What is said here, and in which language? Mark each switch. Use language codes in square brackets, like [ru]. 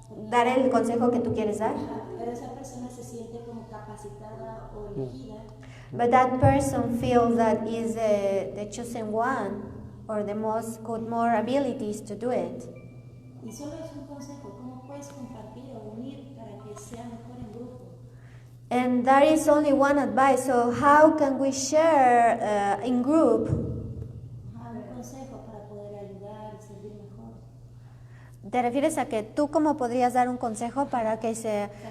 [es] dar el consejo que tú quieres dar. Pero esa persona se siente como capacitada o elegida. [en] But that person feels that is the chosen one or the most with more abilities to do it. [es] Y solo es un consejo, ¿cómo puedes compartir o unir para que sea mejor en grupo? [en] And that is only one advice. So how can we share in group? [es] Un consejo para poder ayudar y servir mejor. ¿Te refieres a que tú cómo podrías dar un consejo para que se...